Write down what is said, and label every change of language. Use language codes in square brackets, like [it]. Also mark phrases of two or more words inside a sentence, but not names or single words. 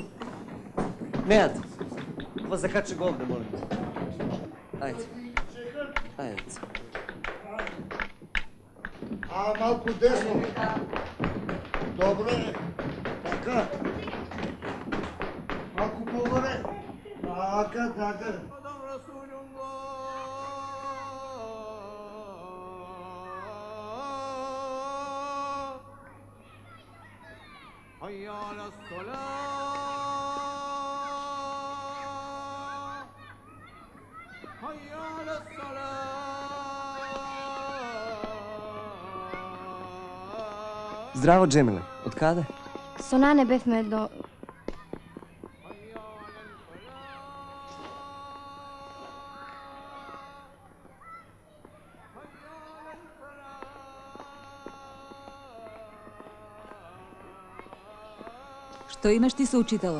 [mk] Меат, ова закачи го овде, молим те. Ајде. Ајде, деца. А, малку десно. Добре. Така. Малку погоре. Така, така. [ar] حي على الصلاة حي على الصلاة [mk] Здраво, Джемиле. Од каде? Со Нане бевме до... Што имаш ти со учителот?